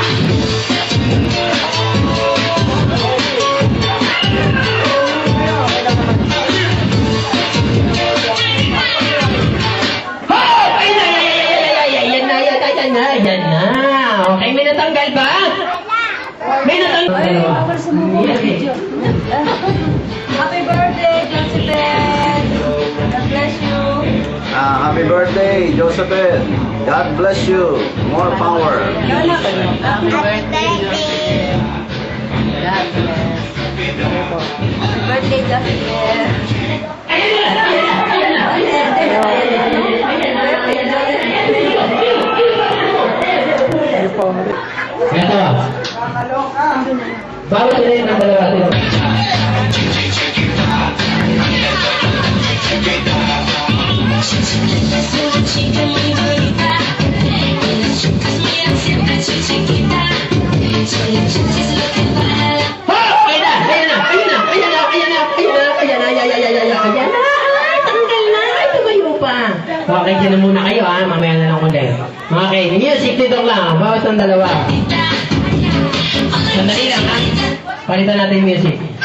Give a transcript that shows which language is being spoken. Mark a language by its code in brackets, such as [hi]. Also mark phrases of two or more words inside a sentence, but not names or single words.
[tl] Yan na. Okay, may natanggal ba? May natanggal. [en] Happy birthday, Josabel. God bless you. Happy birthday, Josephine. God bless you. More power. Happy birthday, Happy birthday, Josabel. [tl] Ito. Bawat ulit ng dalawa ito. [es] Una chica muy bonita, y las chicas miran siempre chiquita. Son las chicas lo que vale. [tl] Ayan na. Tanggal na. Tumayo pa. Okay, dyan na muna kayo ha. Mamaya na lang ulit. Okay, music dito lang. Bawat ang dalawa. Sandali lang ha. Palitan natin yung music.